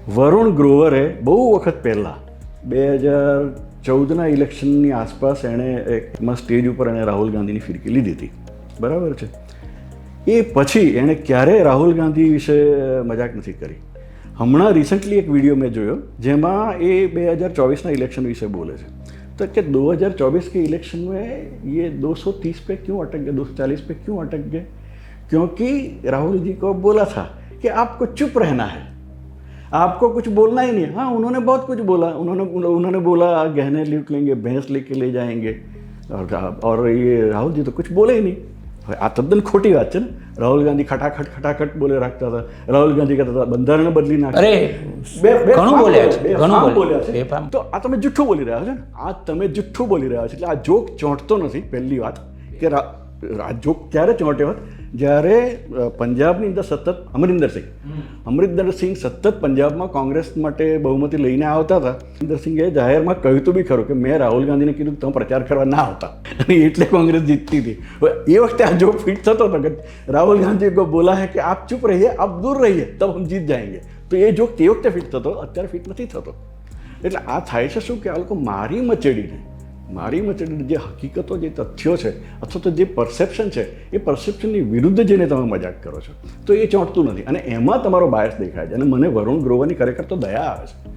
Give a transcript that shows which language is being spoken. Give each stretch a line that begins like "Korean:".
Gujarati: વરુણ ગ્રોવરે બહુ વખત પહેલાં 2014ના ઇલેક્શનની આસપાસ એણે એકમાં સ્ટેજ ઉપર એણે રાહુલ ગાંધીની ફિરકી લીધી હતી, બરાબર છે. એ પછી એણે ક્યારેય રાહુલ ગાંધી વિશે મજાક નથી કરી. હમણાં રિસન્ટલી એક વિડીયો મેં જોયો જેમાં એ 2024ના ઇલેક્શન વિશે બોલે છે.
Hindi: तो कि 2024 के इलेक्शन में ये 230 पे क्यों अटक गए, 240 पे क्यों अटक गए? क्योंकि राहुल जी को बोला था कि आपको चुप रहना है, आपको कुछ बोलना ही नहीं। हाँ, उन्होंने बहुत कुछ बोला, उन्होंने बोला गहने लूट लेंगे, भैंस लेके ले जाएंगे, और ये राहुल जी तो कुछ बोले ही नहीं।
Gujarati: આ તદ્દન ખોટી વાત છે ને. રાહુલ ગાંધી ખટાખટ બોલે રાખતા હતા. રાહુલ ગાંધી કહેતા હતા બંધારણ બદલી નાખે. અરે ઘણું બોલ્યા છે, ઘણું બોલ્યા છે. તો આ તમે જુઠ્ઠું બોલી રહ્યા છો ને, આ તમે જુઠ્ઠું બોલી રહ્યા છો. એટલે આ જોક ચોંટતો નથી. પહેલી વાત કે આ જોક ક્યારે ચોંટ્યો હોત? જ્યારે પંજાબની અંદર સતત અમરિંદરસિંહ સતત પંજાબમાં કોંગ્રેસ માટે બહુમતી લઈને આવતા હતા. અમરિંદરસિંહે જાહેરમાં કહ્યું તો બી ખરું કે મેં રાહુલ ગાંધીને કીધું તમે પ્રચાર કરવા ના આવતા, અને એટલે કોંગ્રેસ જીતતી હતી. એ વખતે આ જોક ફિટ થતો હતો કે રાહુલ ગાંધી
Hindi: को बोला है कि आप चुप रहिए, आप दूर रहिए, तब हम जीत जाएंगे.
Gujarati: તો એ જોક તે વખતે ફિટ થતો, અત્યારે ફિટ નથી થતો. એટલે આ થાય છે શું કે આ લોકો મારી મચેડીને જે હકીકતો, જે તથ્યો છે, અથવા તો જે પરસેપ્શન છે, એ પરસેપ્શનની વિરુદ્ધ જઈને તમે મજાક કરો છો, તો એ ચોંટતું નથી. અને એમાં તમારો બાયસ દેખાય છે. અને મને વરુણ ગ્રોવરની ખરેખર તો દયા આવે છે.